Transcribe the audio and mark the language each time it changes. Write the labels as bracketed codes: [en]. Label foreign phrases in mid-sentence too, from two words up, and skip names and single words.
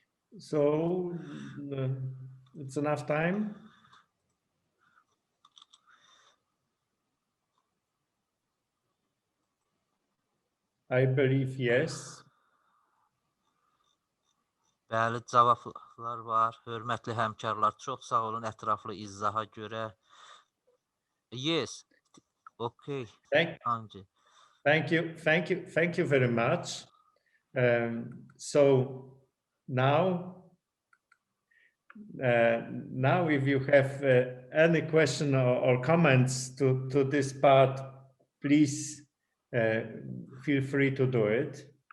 [en] So it's enough time. I believe yes. [az] Bəli, cavablar var. Hörmətli həmkarlar, çox sağ olun ətraflı izaha görə. [en] Yes. Okay. Anca. Thank you very much. So now if you have any question or comments to this part, please feel free to do it.